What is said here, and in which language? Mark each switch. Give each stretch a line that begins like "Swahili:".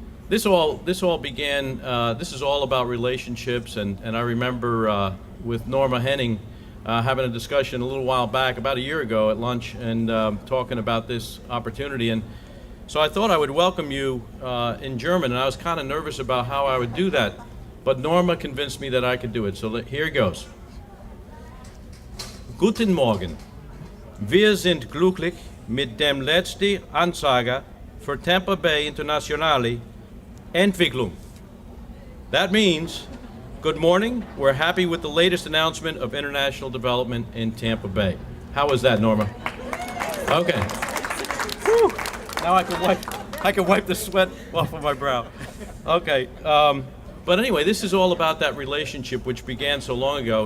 English: This all began, this is all about relationships, and I remember with Norma Henning having a discussion a little while back, about a year ago at lunch, and talking about this opportunity. And so I thought I would welcome you in German, and I was kind of nervous about how I would do that, but Norma convinced me that I could do it. So here it goes.
German: Guten Morgen. Wir sind glücklich mit dem letzten Ansage für Tampa Bay Internationale Entwicklung.
English: That means, good morning. We're happy with the latest announcement of international development in Tampa Bay. How was that, Norma? Okay. Whew. Now I can wipe the sweat off of my brow. Okay. But anyway, this is all about that relationship which began so long ago.